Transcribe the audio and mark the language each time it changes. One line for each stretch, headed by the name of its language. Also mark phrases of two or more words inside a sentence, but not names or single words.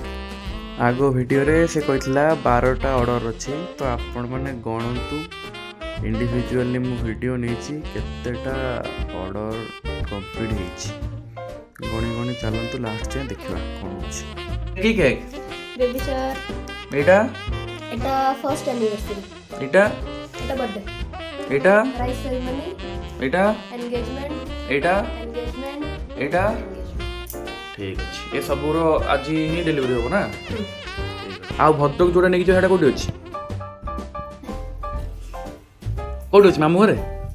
Odia: ଆଗ ଭିଡ଼ିଓରେ ସେ କହିଥିଲା 12ଟା ଅର୍ଡ଼ର ଅଛି, ତ ଆପଣମାନେ ଗଣନ୍ତୁ। ଇଣ୍ଡିଭିଜୁଆଲି ମୁଁ ଭିଡ଼ିଓ ନେଇଛି କେତେଟା
English: order complete
Odia: ହେଇଛି। ଗଣି ଗଣି ଚାଲନ୍ତୁ ଲାଷ୍ଟ ଯାଏଁ ଦେଖିବା କ'ଣ ଅଛି। କି କେକ୍?
English: baby shower.
Odia: ଏଇଟା
Bangla: এটা
English: first anniversary.
Odia: ଏଇଟା
Bangla: এটা বার্থডে।
Odia: ଏଇଟା
English: rice ceremony.
Odia: ଏଇଟା
Bangla: এনগেজমেন্ট।
Odia: ଏଇଟା
Bangla: এনগেজমেন্ট।
Odia: ଏଇଟା ଠିକ୍ ଅଛି। ଏ ସବୁର ଆଜି ହିଁ ଡେଲିଭରି ହେବ ନା? ଆଉ ଭଦ୍ରକ ଯୋଉଟା ନେଇକି ଯିବ ସେଇଟା କୋଉଠି ଅଛି? କୋଉଠି ଅଛି? ମାମୁଁ ଘରେ?